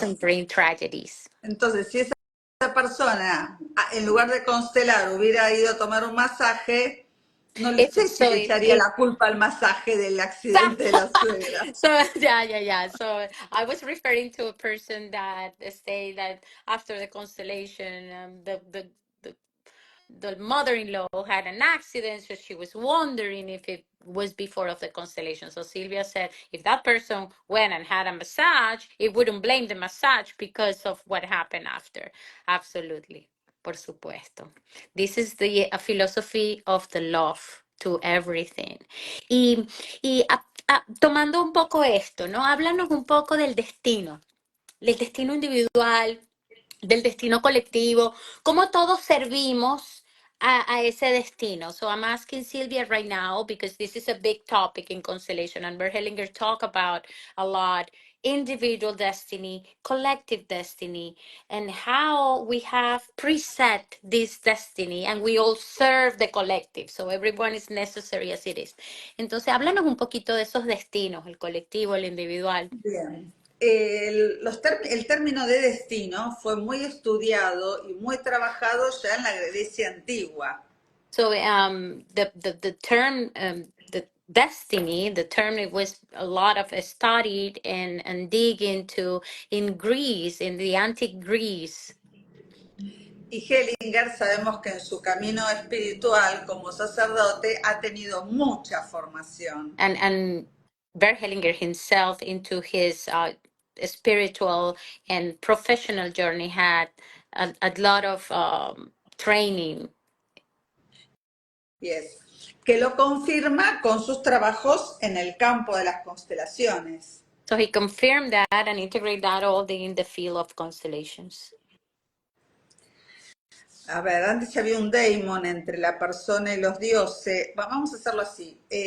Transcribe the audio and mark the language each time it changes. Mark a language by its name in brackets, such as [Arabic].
[English] doesn't bring tragedies. [Spanish] entonces si esa persona, en lugar de constelar, hubiera ido a tomar un masaje, no [English] If [Spanish] sé si [English] so, [Spanish] le echaría la culpa al masaje del accidente de la suegra. [English] so yeah. So I was referring to a person that say that after the constellation, the the mother-in-law had an accident, so she was wondering if it was before of the constellation. So Sylvia said if that person went and had a massage, it wouldn't blame the massage because of what happened after. Absolutely. [Spanish] Por supuesto. [English] This is the philosophy of the love to everything. [Spanish] Y, tomando un poco esto, ¿no? Háblanos un poco del destino individual, del destino colectivo, cómo todos servimos a ese destino. [English] So I'm asking Sylvia right now, because this is a big topic in Constellation, and Bert Hellinger talk about a lot individual destiny, collective destiny, and how we have preset this destiny and we all serve the collective. So everyone is necessary as it is. [Spanish] Entonces, háblanos un poquito de esos destinos, el colectivo, el individual. Bien. El término de destino fue muy estudiado y muy trabajado ya en la Grecia antigua. [English] So the term the destiny, the term it was a lot of studied and dig into in Greece, in the antique Greece, [Spanish] Y Hellinger sabemos que en su camino espiritual como sacerdote ha tenido mucha formación. [English] and Bert Hellinger himself into his spiritual and professional journey had a lot of training. Yes. [Spanish] Que lo confirma con sus trabajos en el campo de las constelaciones. [English] So he confirmed that and integrated that all in the field of constellations. [Spanish] A ver, antes había un daemon entre la persona y los dioses. Vamos a hacerlo así.